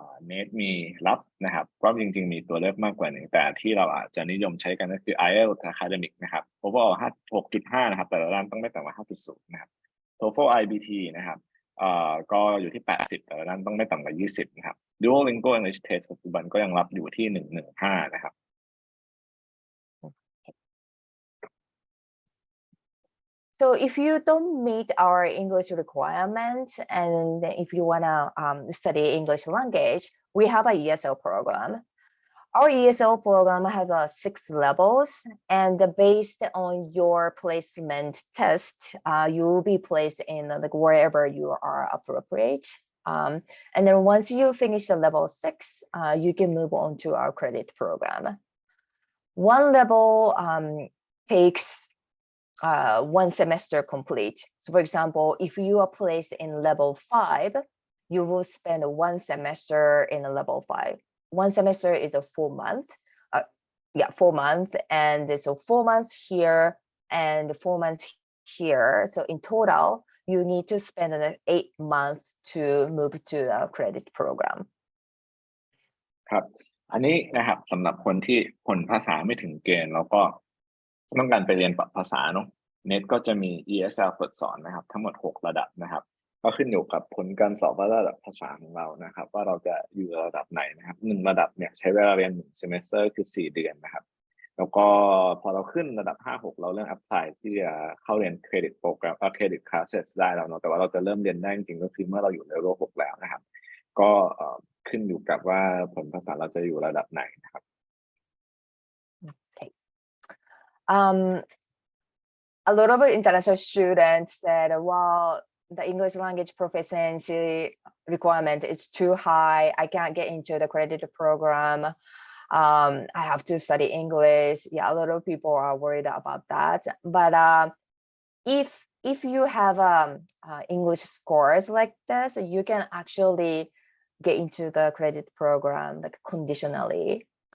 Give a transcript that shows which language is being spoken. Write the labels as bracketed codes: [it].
[th] NAIT มีรับนะครับก็จริงๆมีตัวเลือกมากกว่านี้แต่ที่เราอาจจะนิยมใช้กันก็คือ IELTS Academic นะครับ overall 6.5 นะครับแต่ละด้านต้องไม่ต่ำกว่า 5.0 นะครับ TOEFL IBT นะครับก็อยู่ที่80แต่ละด้านต้องไม่ต่ำกว่า20นะครับ Duolingo English Test ปัจจุบันก็ยังรับอยู่ที่115นะครับ [en] So if you don't meet our English requirements and if you wanna study English language, we have a ESL program. Our ESL program has 6 levels, and based on your placement test, you will be placed in like wherever you are appropriate. And then once you finish the level 6, you can move on to our credit program. One level takes 1 semester complete. So for example, if you are placed in level 5, you will spend 1 semester in a level 5. 1 semester is a 4 month. 4 months. And so 4 months here and 4 months here. So in total, you need to spend 8 months to move to the credit program. [th] ครับอันนี้นะครับสำหรับคนที่ผลภาษาไม่ถึงเกณฑ์แล้วก็ต้องการไปเรียนภาษาเนาะ NAIT ก็จะมี ESL เปิดสอนนะครับทั้งหมด6ระดับนะครับก็ขึ้นอยู่กับผลการสอบระดับภาษาของเรานะครับว่าเราจะอยู่ระดับไหนนะครับ1ระดับเนี่ยใช้เวลาเรียน1 semester คือ4 เดือนนะครับแล้วก็ พอเราขึ้นระดับ 5-6 เราเริ่ม apply ที่จะเข้าเรียน credit program credit classes ได้แล้วเนาะแต่ว่าเราจะเริ่มเรียนได้จริงๆก็คือเมื่อเราอยู่ level 6 แล้วนะครับก็ขึ้นอยู่กับว่าผลภาษาเราจะอยู่ระดับไหนนะครับ [en] Okay. A lot of international students said, well, the English language proficiency requirement is too high. I can't get into the credit program. I have to study English. Yeah, a lot of people are worried about that. But if you have English scores like this, you can actually get into the credit program like conditionally.